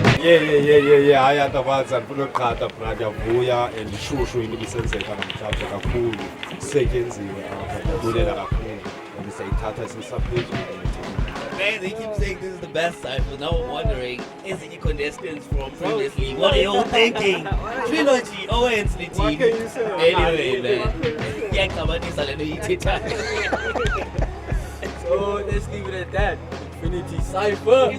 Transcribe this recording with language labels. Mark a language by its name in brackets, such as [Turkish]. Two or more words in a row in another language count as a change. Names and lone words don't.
[Xhosa] yeah hayi antakwazi andifuna uqhatha bra ndiyavuya and ishushu into ibisenzeka namhlanje kakhulu kusetyenziwe apha ndiyabulela kakhulu and siyayithatha sisaphezulu. [English] Man, they keep saying this is the best cypher. Now I'm wondering, is the contestants from previously, what are you all thinking? Trilogy, Owens, the team. What can you say? Anyway, man. Yeah, come on, So let's leave it at that.